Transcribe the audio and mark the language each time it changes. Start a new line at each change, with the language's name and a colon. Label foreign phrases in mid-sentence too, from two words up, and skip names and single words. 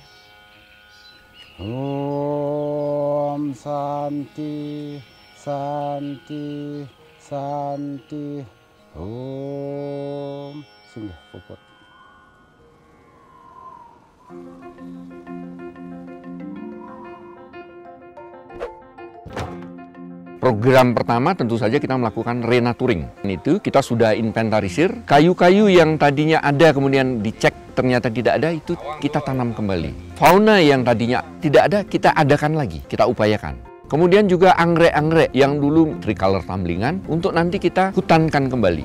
Sanskrit: Om Santi Santi Santi Om Singgah puput.
Indonesian: Program pertama tentu saja kita melakukan renaturing. Itu kita sudah inventarisir kayu-kayu yang tadinya ada kemudian dicek ternyata tidak ada, itu kita tanam kembali. Fauna yang tadinya tidak ada kita adakan lagi, kita upayakan. Kemudian juga anggrek-anggrek yang dulu tricolor Tamlingan untuk nanti kita hutankan kembali.